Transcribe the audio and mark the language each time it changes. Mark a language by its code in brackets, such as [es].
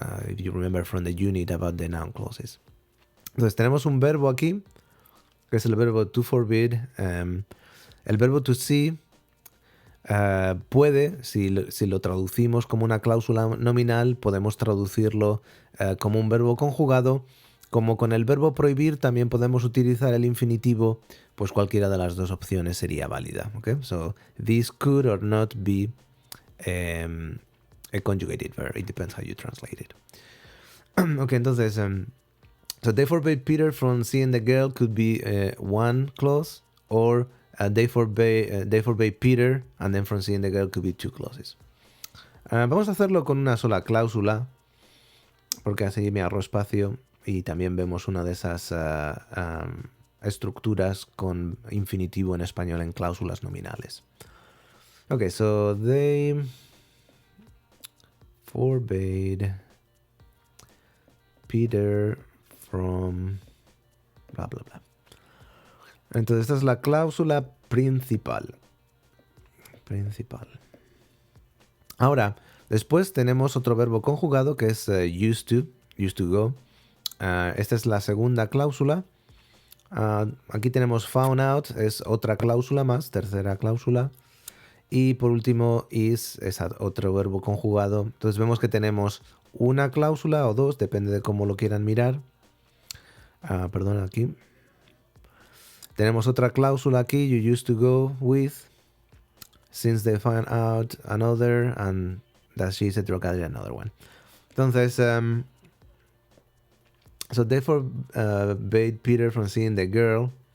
[en] If you remember from the unit about the noun clauses. [es] Entonces tenemos un verbo aquí, que es el verbo to forbid. El verbo to see puede, si lo traducimos como una cláusula nominal, podemos traducirlo como un verbo conjugado. Como con el verbo prohibir también podemos utilizar el infinitivo, pues cualquiera de las dos opciones sería válida. Okay? [en] So, this could or not be a conjugated verb. It depends how you translate it. Ok, entonces, so they forbade Peter from seeing the girl could be one clause, or they forbade Peter and then from seeing the girl could be two clauses. [es] Vamos a hacerlo con una sola cláusula, porque así me ahorro espacio y también vemos una de esas estructuras con infinitivo en español en cláusulas nominales. [en] Ok, so they forbade Peter from bla bla bla. [es] Entonces esta es la cláusula principal. Ahora, después tenemos otro verbo conjugado que es used to go. Esta es la segunda cláusula. Aquí tenemos found out, es otra cláusula más, tercera cláusula. Y por último, is es otro verbo conjugado. Entonces vemos que tenemos una cláusula o dos, depende de cómo lo quieran mirar. Perdón, aquí. Tenemos otra cláusula aquí, [en] you used to go with, since they found out another, and that she's a drug addict, another one. Entonces, so they forbade Peter from seeing the girl.